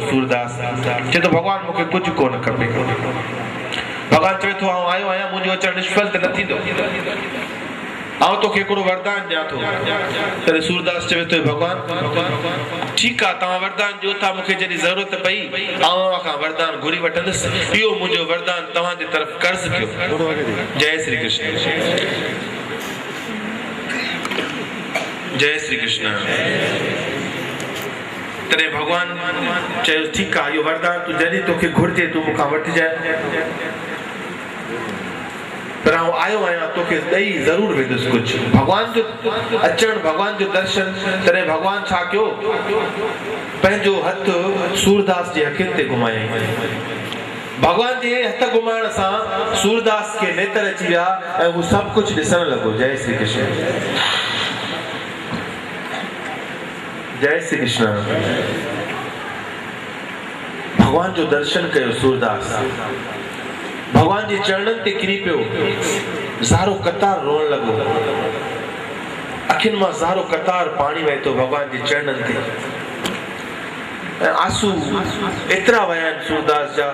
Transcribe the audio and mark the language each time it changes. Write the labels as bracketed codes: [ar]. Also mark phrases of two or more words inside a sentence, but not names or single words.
[sd] सूरदास चए थो भॻवान मूंखे कुझु कोन खपे। भॻवान चवे थो आउं आयो आहियां, मुंहिंजो अचणु निष्फल त न थींदो, आउं तोखे हिकिड़ो वरदान ॾियां थो। तॾहिं सूरदास चवे थो भॻवान ठीकु आहे तव्हां वरदान ॾियो था, मूंखे जॾहिं ज़रूरत पई आउं खां वरदान घुरी वठंदुसि, इहो मुंहिंजो वरदान तव्हांजे तरफ़ कर्ज़ कयो। जय श्री कृष्ण। जय श्री कृष्ण। तॾहिं भॻवान चयो ठीकु आहे इहो वरदान तूं जॾहिं तोखे घुरिजे तूं मूंखां वठिजांइ, पर आउं आयो आहियां तोखे ॾेई ज़रूरु वेंदुसि कुझु। भॻवान जो अचणु, भॻवान जो दर्शन, तॾहिं भॻवान छा कयो पंहिंजो हथु सूरदास जे अखियुनि ते घुमायईं। भॻवान जे हथ घुमाइण सां सूरदास खे नेत्र अची विया ऐं हू सभु कुझु ॾिसण लॻो। जय श्री कृष्ण। जय श्री कृष्ण। भॻवान जो दर्शन कयो सूरदास, भॻवान जे चरणनि ते किरी पियो, ज़ारो कतार रोअण लॻो, अखियुनि मां ज़ारो कतार पाणी वहे थो भॻवान जे चरणनि ते, ऐं आंसू एतिरा वया आहिनि सूरदास जा।